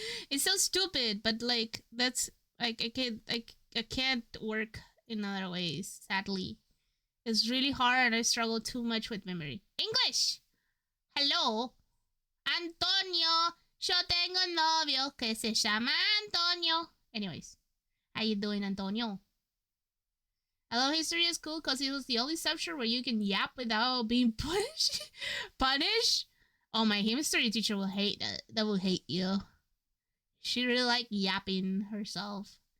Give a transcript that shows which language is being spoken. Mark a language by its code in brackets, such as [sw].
[en] It's so stupid, but like that's like I can't work in other ways. Sadly, it's really hard, and I struggle too much with memory. English. Hello, Antonio. [es] Yo tengo un novio que se llama Antonio. [en] Anyways, how you doing, Antonio? I love history at school because it was the only subject where you can yap without being punished. Punished? Oh, my history teacher will hate that. That will hate you. She really liked yapping herself.